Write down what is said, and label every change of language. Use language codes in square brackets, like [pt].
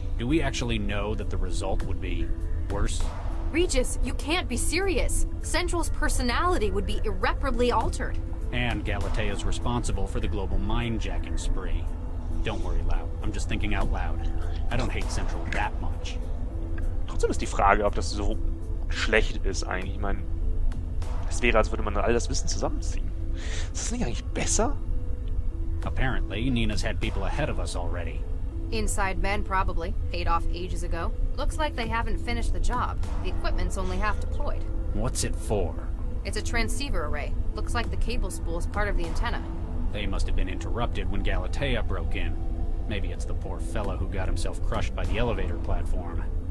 [en] Do we actually know that the result would be worse? Regis, you can't be serious. Central's personality would be irreparably altered. And Galatea's responsible for the global mind-jacking spree. Don't worry, Lau. I'm just thinking out loud. I don't hate Central that much. [de] Trotzdem ist die Frage, ob das so schlecht ist eigentlich. Ich meine, es wäre, als würde man all das Wissen zusammenziehen. Ist das nicht eigentlich besser? [en] Apparently, Nina's had people ahead of us already. Inside men, probably. Paid off ages ago. Looks like they haven't finished the job. The equipment's only half deployed. What's it for? It's a transceiver array. Looks like the cable spool is part of the antenna. They must have been interrupted when Galatea broke in. Maybe it's the poor fellow who got himself crushed by the elevator platform.